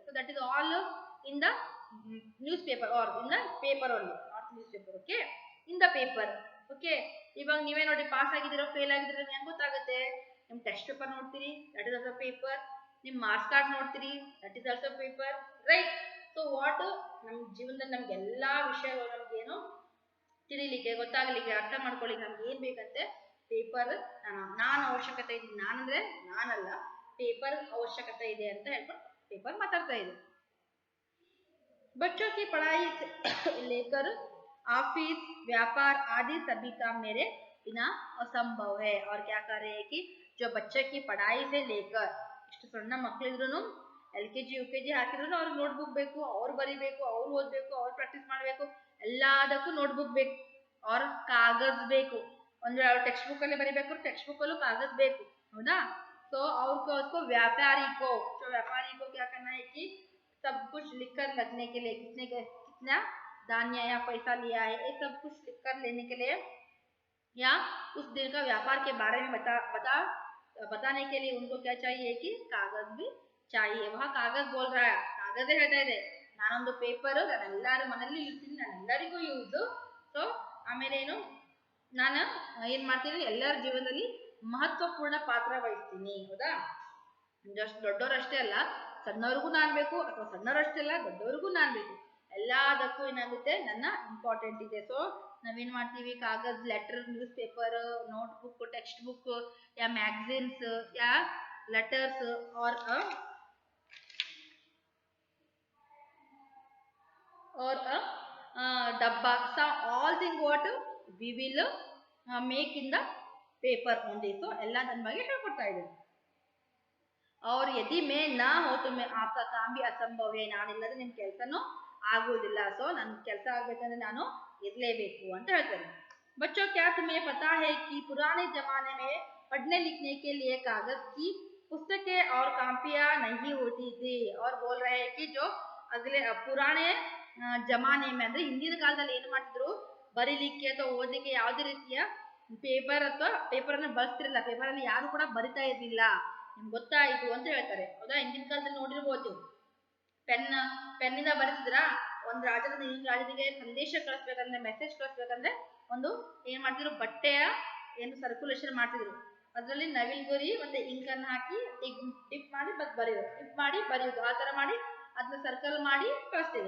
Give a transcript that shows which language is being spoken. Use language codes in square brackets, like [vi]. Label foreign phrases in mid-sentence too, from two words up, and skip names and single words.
[en] So that is all in the news paper or in the paper only, not news paper, okay. In the paper, okay. [kn] ಇವಾಗ ನೀವೇ ನೋಡಿ ಪಾಸ್ ಆಗಿದ್ದೀರೋ ಫೇಲ್ ಆಗಿದ್ದೀರೋ ಹೆಂಗೆ ಗೊತ್ತಾಗುತ್ತೆ? ನಿಮ್ಮ [en] test paper [kn] ನೋಡ್ತೀರಿ, [en] that is also paper. [kn] ನಿಮ್ಮ [en] marks card [kn] ನೋಡ್ತೀರಿ, [en] that is also paper, right. so what [kn] ನಮ್ಮ ಜೀವನದಲ್ಲಿ ನಮ್ಗೆ ಎಲ್ಲಾ ವಿಷಯಗಳು ನಮ್ಗೇನು ತಿಳಿಲಿಕ್ಕೆ, ಗೊತ್ತಾಗಲಿಕ್ಕೆ, ಅರ್ಥ ಮಾಡ್ಕೊಳ್ಳಿಕ್ಕೆ ನಮ್ಗೆ ಏನ್ ಬೇಕಂತೆ ಪೇಪರ್. ನಾನು ಅವಶ್ಯಕತೆ ಇದೆ, ನಾನಂದ್ರೆ ನಾನಲ್ಲ, ಪೇಪರ್ ಅವಶ್ಯಕತೆ ಇದೆ ಅಂತ ಹೇಳ್ಕೊಂಡು ಪೇಪರ್ ಮಾತಾಡ್ತಾ ಇದೆ. [hi] बच्चों की पढ़ाई से लेकर ऑफिस व्यापार आदि सभी काम मेरे बिना असंभव है. और क्या कर रहे हैं कि जो बच्चे की पढ़ाई से लेकर [kn] ಇಷ್ಟು ಸಣ್ಣ ಮಕ್ಕಳಿದ್ರು LKG UKG ಹಾಕಿದ್ರು ಅವ್ರಿಗೆ ನೋಟ್ಬುಕ್ ಬೇಕು, ಅವ್ರು ಬರಿಬೇಕು, ಅವ್ರು ಓದ್ಬೇಕು, ಅವ್ರು ಪ್ರಾಕ್ಟೀಸ್ ಮಾಡಬೇಕು, ಎಲ್ಲದಕ್ಕೂ ನೋಟ್ಬುಕ್ ಬೇಕು [hi] और कागज [kn] ಬೇಕು. ಒಂದು [en] text book [kn] ಅಲ್ಲಿ ಬರಿಬೇಕು, [en] text book [kn] ಅಲ್ಲೂ कागज ಬೇಕು, ಹೌದಾ. [hi] तो और उसको व्यापारी को, जो व्यापारी को क्या करना है कि सब कुछ लिखकर रखने के लिए कितना धान्य या पैसा लिया है ये सब कुछ लिखकर लेने के लिए या उस दिन का व्यापार के बारे में बताने के लिए उनको क्या चाहिए कि कागज भी चाहिए. वहाँ कागज बोल रहा है, कागज [kn] ಹೇಳ್ತಾ ಇದೆ ನಾನೊಂದು ಪೇಪರ್ ನಾನೆಲ್ಲರ ಮನೆಯಲ್ಲಿ ಇರ್ತೀನಿ, ನಾನೆಲ್ಲರಿಗೂ ಯೂಸ್. ಸೊ ಆಮೇಲೆ ಏನು ನಾನು ಏನ್ ಮಾಡ್ತೀನಿ, ಎಲ್ಲರ ಜೀವನದಲ್ಲಿ ಮಹತ್ವಪೂರ್ಣ ಪಾತ್ರ ವಹಿಸ್ತೀನಿ, ಹೌದಾ. ಜಸ್ಟ್ ದೊಡ್ಡವರಷ್ಟೇ ಅಲ್ಲ, ಸಣ್ಣವ್ರಿಗೂ ನಾನು ಬೇಕು, ಅಥವಾ ಸಣ್ಣವರಷ್ಟೇ ಅಲ್ಲ ದೊಡ್ಡವ್ರಿಗೂ ನಾನು ಬೇಕು, ಎಲ್ಲದಕ್ಕೂ ಏನಾಗುತ್ತೆ ನನ್ನ ಇಂಪಾರ್ಟೆಂಟ್ ಇದೆ. ಸೊ ನಾವೇನ್ ಮಾಡ್ತೀವಿ, ಕಾಗಜ್, ಲೆಟರ್, [en] news paper, [kn] ನೋಟ್ಬುಕ್, [en] text book [hi] या मैगजीन्स या लेटर्स और डब्बा, [en] all thing what we will make in the paper only. [kn] so ಎಲ್ಲ ನನ್ನ ಬಗ್ಗೆ ಹೇಳ್ಕೊಡ್ತಾ ಇದ್ದೀನಿ. [hi] और यदि मैं ना हो तो मैं आपका काम भी असंभव है. [kn] ನಾನಿಲ್ಲದೆ ನಿಮ್ಮ ಕೆಲಸನೂ ಆಗುವುದಿಲ್ಲ. ಸೊ ನನ್ನ ಕೆಲಸ ಆಗಬೇಕಂದ್ರೆ ನಾನು ಇರಲೇಬೇಕು ಅಂತ ಹೇಳ್ತಾರೆ. [hi] बच्चों क्या तुम्हें पता है कि पुराने जमाने में पढ़ने लिखने के लिए कागज की पुस्तकें और कापियां नहीं होती थी. और बोल रहे हैं कि जो अगले पुराने [kn] ಜಮಾನೆ ಅಂದ್ರೆ ಹಿಂದಿನ ಕಾಲದಲ್ಲಿ ಏನು ಮಾಡ್ತಿದ್ರು, ಬರೀಲಿಕ್ಕೆ ಅಥವಾ ಓದಲಿಕ್ಕೆ ಯಾವುದೇ ರೀತಿಯ ಪೇಪರ್ ಅಥವಾ ಪೇಪರ್ ಅನ್ನು ಬಳಸ್ತಿರಲಿಲ್ಲ, ಪೇಪರ್ ಅಲ್ಲಿ ಯಾರು ಕೂಡ ಬರಿತಾ ಇರಲಿಲ್ಲ, ನಿಮ್ಗೆ ಗೊತ್ತಾಯಿತು ಅಂತ ಹೇಳ್ತಾರೆ, ಹೌದಾ. ಹಿಂದಿನ ಕಾಲದಲ್ಲಿ ನೋಡಿರ್ಬೋದು, ಪೆನ್ನಿಂದ ಬರೆಸಿದ್ರ ಒಂದು ರಾಜ್ಯದಿಂದ ಇನ್ನೊಂದು ರಾಜ್ಯಕ್ಕೆ ಸಂದೇಶ ಕಳಿಸ್ಬೇಕಂದ್ರೆ, ಮೆಸೇಜ್ ಕಳಿಸ್ಬೇಕಂದ್ರೆ ಒಂದು ಏನ್ ಮಾಡ್ತಿದ್ರು, ಬಟ್ಟೆಯ ಏನು ಸರ್ಕ್ಯುಲೇಷನ್ ಮಾಡ್ತಿದ್ರು, ಅದರಲ್ಲಿ ನವಿಲ್ಗುರಿ ಮತ್ತೆ ಇಂಕ್ ಅನ್ನು ಹಾಕಿ ಟಿಪ್ ಮಾಡಿ ಮತ್ತೆ ಬರೆಯೋದು, ಟಿಪ್ ಮಾಡಿ ಬರೆಯೋದು, ಆ ತರ ಮಾಡಿ ಅದನ್ನ ಸರ್ಕಲ್ ಮಾಡಿ ಕಳಿಸ್ತೇವೆ.